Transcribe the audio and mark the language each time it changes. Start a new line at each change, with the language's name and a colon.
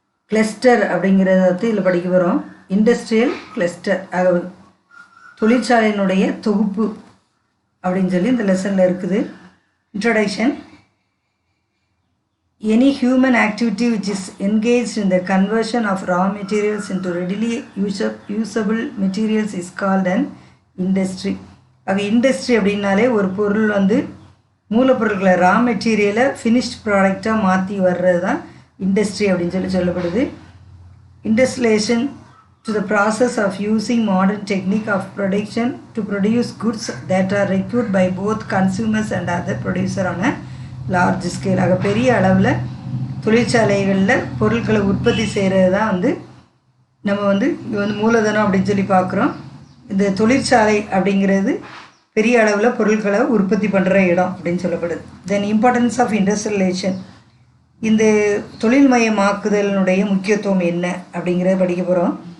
Tamil: Cluster அப்படிங்கிறத இதில் படிக்க வரோம். இண்டஸ்ட்ரியல் கிளஸ்டர் தொழிற்சாலையினுடைய தொகுப்பு அப்படின்னு சொல்லி இந்த லெசனில் இருக்குது.
English: Introduction. Any human activity which is engaged in the conversion of raw materials into readily usable materials is called an industry.
Tamil: Industry அப்படின்னாலே ஒரு பொருள் மூலப்பொருட்களை ரா மெட்டீரியலை ஃபினிஷ்ட் ப்ராடக்டாக மாற்றி வர்றது தான் இண்டஸ்ட்ரி அப்படின்னு சொல்லப்படுது.
English: Industrialisation to the process of using modern technique of production to produce goods that are required by both consumers and other producer on a large scale.
Tamil: பெரிய அளவில் தொழிற்சாலைகளில் பொருட்களை உற்பத்தி செய்கிறது தான் நம்ம மூலதனம் அப்படின்னு சொல்லி பார்க்குறோம். இந்த தொழிற்சாலை அப்படிங்கிறது பெரிய அளவில் பொருட்களை உற்பத்தி பண்ணுற இடம் அப்படின்னு சொல்லப்படுது.
English: then importance of industrialisation,
Tamil: இந்த தொழில்மயமாக்குதலினுடைய முக்கியத்துவம் என்ன அப்படிங்கிறத படிக்க போகிறோம்.